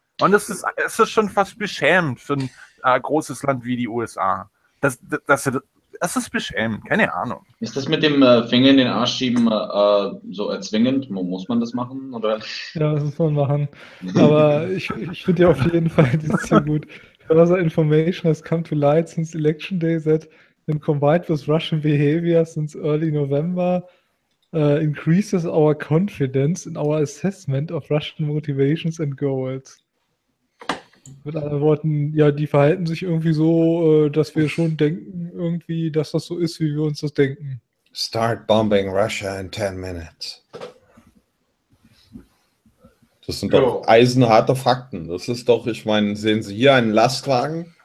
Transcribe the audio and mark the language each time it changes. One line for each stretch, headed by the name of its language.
German: Und das ist schon fast beschämend für ein großes Land wie die USA. Das ist beschämend, keine Ahnung. Ist das mit dem Finger in den Arsch schieben so erzwingend? Muss man das machen? Oder? Ja, das muss man machen. Aber ich finde ja auf jeden Fall das hier gut.
English: Further information has come to light since election day that when combined with Russian behavior since early November increases our confidence in our assessment of Russian motivations and goals.
German: Mit anderen Worten, ja, die verhalten sich irgendwie so, dass wir schon denken, irgendwie, dass das so ist, wie wir uns das denken.
English: Start bombing Russia in 10 minutes.
German: Das sind doch eisenharte Fakten. Das ist doch, ich meine, sehen Sie hier einen Lastwagen?